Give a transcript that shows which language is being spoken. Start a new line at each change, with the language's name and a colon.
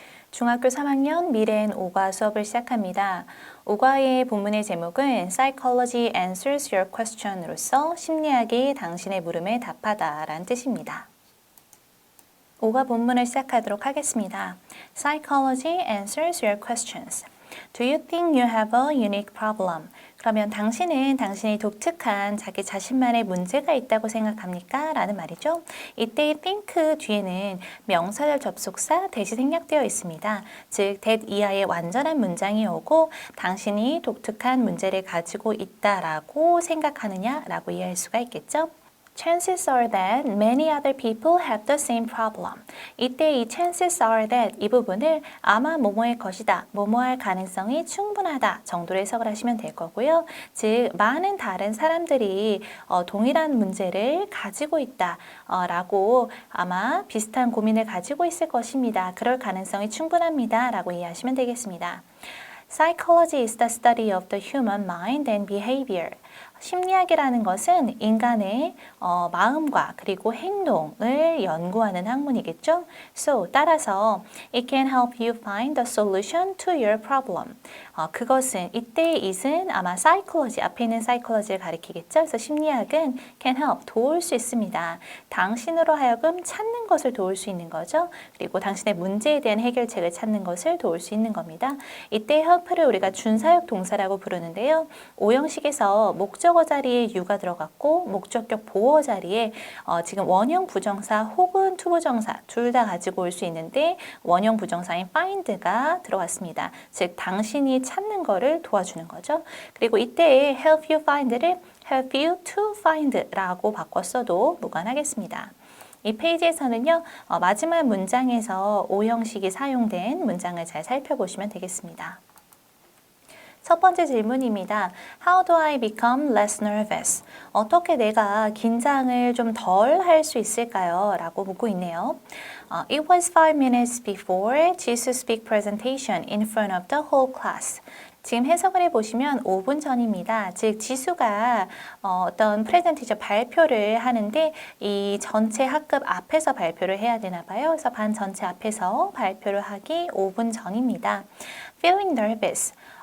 Korean: 중학교 3학년 미래엔 오과 수업을 시작합니다. 오과의 본문의 제목은
English: Psychology answers your question
Korean: 으로서 심리학이 당신의 물음에 답하다 라는 뜻입니다. 오과 본문을 시작하도록 하겠습니다.
English: Psychology answers your questions. Do you think you have a unique problem?
Korean: 그러면 당신은 당신이 독특한 자기 자신만의 문제가 있다고 생각합니까? 라는 말이죠. 이때 think 뒤에는 명사절 접속사 대시 생략되어 있습니다. 즉, that 이하의 완전한 문장이 오고 당신이 독특한 문제를 가지고 있다라고 생각하느냐 라고 이해할 수가 있겠죠.
English: Chances are that many other people have the same problem.
Korean: 이때 이 chances are that 이 부분을 아마 뭐뭐의 것이다, 뭐뭐할 가능성이 충분하다 정도로 해석을 하시면 될 거고요. 즉, 많은 다른 사람들이 동일한 문제를 가지고 있다 라고 아마 비슷한 고민을 가지고 있을 것입니다. 그럴 가능성이 충분합니다 라고 이해하시면 되겠습니다.
English: Psychology is the study of the human mind and behavior.
Korean: 심리학이라는 것은 인간의 마음과 그리고 행동을 연구하는 학문이겠죠.
English: So,
Korean: 따라서
English: it can help you find the solution to your problem.
Korean: 그것은 이때의 it은 아마 psychology, 앞에 있는 psychology를 가리키겠죠. 그래서 심리학은
English: can help,
Korean: 도울 수 있습니다. 당신으로 하여금 찾는 것을 도울 수 있는 거죠. 그리고 당신의 문제에 대한 해결책을 찾는 것을 도울 수 있는 겁니다. 이때 help를 우리가 준사역 동사라고 부르는데요. 오형식에서 목적어 자리에 you가 들어갔고 목적격 보어 자리에 지금 원형 부정사 혹은 투부정사 둘 다 가지고 올 수 있는데 원형 부정사인 find가 들어왔습니다. 즉 당신이 찾는 거를 도와주는 거죠. 그리고 이때
English: help you find
Korean: 를
English: help you to find
Korean: 라고 바꿨어도 무관하겠습니다. 이 페이지에서는요, 마지막 문장에서 오형식이 사용된 문장을 잘 살펴보시면 되겠습니다. 첫 번째 질문입니다.
English: How do I become less nervous?
Korean: 어떻게 내가 긴장을 좀 덜 할 수 있을까요? 라고 묻고 있네요.
English: It was 5 minutes before Jisu's big presentation in front of the whole class.
Korean: 지금 해석을 해보시면 5분 전입니다. 즉 지수가 어떤 프레젠테이션 발표를 하는데 이 전체 학급 앞에서 발표를 해야 되나 봐요. 그래서 반 전체 앞에서 발표를 하기 5분 전입니다.
English: Feeling nervous.